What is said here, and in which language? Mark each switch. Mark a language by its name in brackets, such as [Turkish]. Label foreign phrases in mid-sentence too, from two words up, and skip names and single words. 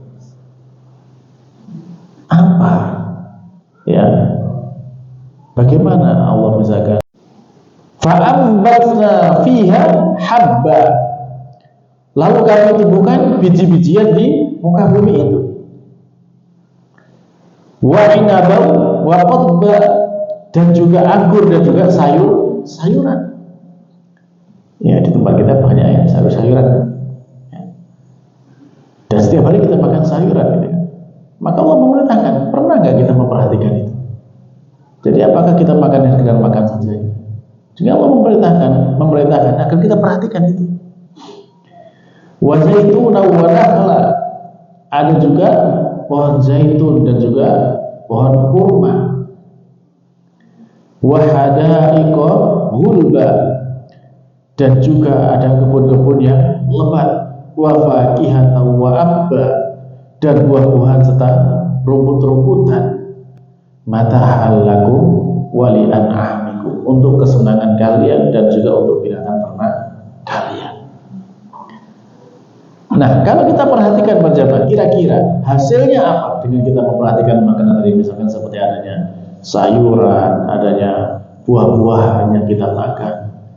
[Indonesian] Apa? Ya, bagaimana Allah misalkan [Arabic] فأنبتنا فيها حبا, [Indonesian] lalu kami tumbuhkan biji-bijian di muka bumi itu, [Arabic] وعنبا وقضبا, [Indonesian] dan juga anggur dan juga sayuran. Ya di tempat kita banyak ya sayur-sayuran ya. Dan setiap hari kita makan sayuran gitu. Maka Allah memerintahkan, pernah nggak kita memperhatikan itu? Jadi apakah kita makan yang sekedar makan saja? Jadi Allah memerintahkan agar kita perhatikan itu. [Arabic] وزيتون ونخلا, [Indonesian] ada juga pohon zaitun dan juga pohon kurma. [Arabic] وحدائق غلبا, [Indonesian] dan juga ada kebun-kebun yang lebat. [Arabic] وفاكهة وأبا, [Indonesian] dan buah-buahan serta rumput-rumputan. [Arabic] متاعا لكم ولأنعامكم, [Indonesian] untuk kesenangan kalian dan juga untuk binatang ternak kalian. Nah, kalau kita perhatikan berjamaah, kira-kira hasilnya apa dengan kita memperhatikan makanan tadi, misalkan seperti adanya sayuran, adanya buah-buahan yang kita makan.